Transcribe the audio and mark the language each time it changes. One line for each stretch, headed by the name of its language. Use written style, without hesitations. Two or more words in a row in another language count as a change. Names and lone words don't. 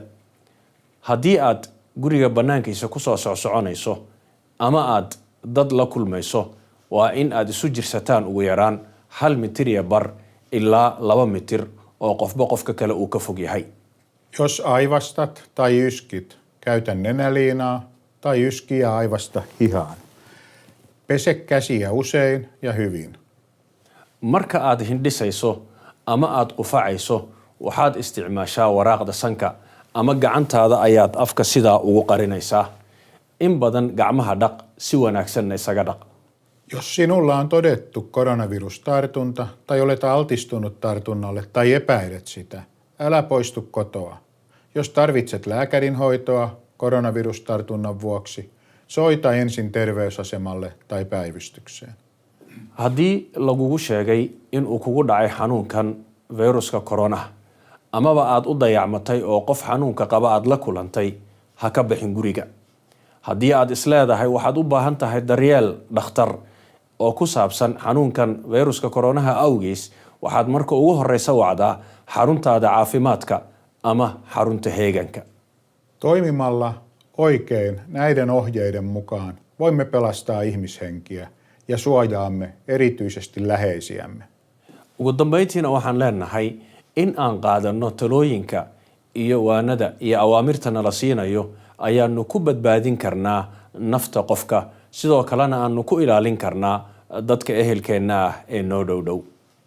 Somali: haddii aad guriga bannaankiisa ku soo socsoconayso ama aad dad la kulmayso, waa in aad isu jirsataan ugu yaraan 1 mitir iyo bar ilaa 2 mitir oo qofba qofka kale uu ka fog yahay.
Finnish: Jos aivastat tai yskit, käytä nenäliinaa tai yski ja aivasta hihaan. Pese käsiä usein ja hyvin.
Somali: marka aad hindhisayso ama aad qufacayso waxaad isticmaashaa waraaqda sanka ama gacantaada ayaad afka sidaa ugu qarinaysaa. in badan gacmaha dhaq, si wanaagsanna isaga dhaq.
Finnish: Jos sinulla on todettu koronavirustartunta tai olet altistunut tartunnalle tai epäilet sitä, älä poistu kotoa. Jos tarvitset lääkärin hoitoa koronavirustartunnan vuoksi, soita ensin terveysasemalle tai päivystykseen.
Somali: haddii lagugu sheegay in uu kugu dhacay xanuunkan viruska koronaha amaba aad u dayacmatay oo qof xanuunka qaba aad la kulantay, ha ka bixin guriga. haddii aad isleedahay waxaad u baahan tahay daryeel dhakhtar oo ku saabsan xanuunkan viruska koronaha awgiis, waxaad marka ugu horreysa wacdaa xaruntaada caafimaadka ama xarunta heeganka.
Finnish: Toimimalla oikein näiden ohjeiden mukaan voimme pelastaa ihmishenkiä ja suojaamme erityisesti läheisiämme.
Somali: ugu dambayntiina waxaan leenahay in aan qaadanno talooyinka iyo waanada iyo awaamirta nala siinayo ayaanu ku badbaadin karnaa nafta qofka, sidoo kalena aanu ku ilaalin karnaa dadka ehelkeenna ah ee noo dhow dhow.